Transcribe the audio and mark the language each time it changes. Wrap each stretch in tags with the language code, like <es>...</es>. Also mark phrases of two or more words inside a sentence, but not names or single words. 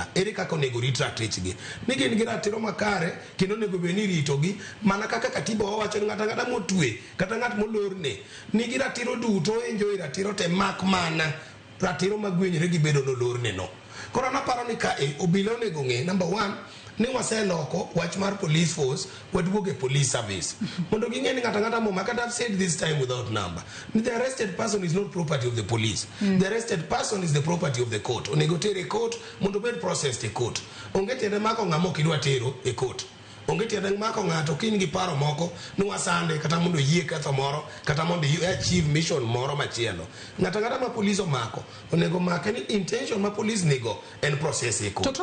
<luo>Ere kako nego rit ratich ni gin gi ratiro makare kendo nego beni rito gi mana kaka katiba wacho ngata motwe kata ngat molor ne nigi ratiro duto enjoy ratiro te mak mana ratiro magwenyre gi bedo nolor ne no. Koro naparo ni ka obila onego ng'e number 1 ni waseloko wach mar</luo> <en>police force</en> <luo>waduoge</luo> <en>police service</en> <luo>mondo ging'e ni ngata mo makata</luo> <en>I've said this time without number the arrested person is not property of the police. The arrested person is the property of the court.</en> <luo>Onego tere court mondo bed processed e court. Onge tende mako ng'amo kidwa tero e court. Onge tende mako ng'ato kin gi paro moko ni wasande kata mondo yie ketho moro kata mondo</luo> <en>achieve mission</en> <luo>moro machielo. Ngata ma police omako onego make ni intention ma police nigo en process e court.</luo>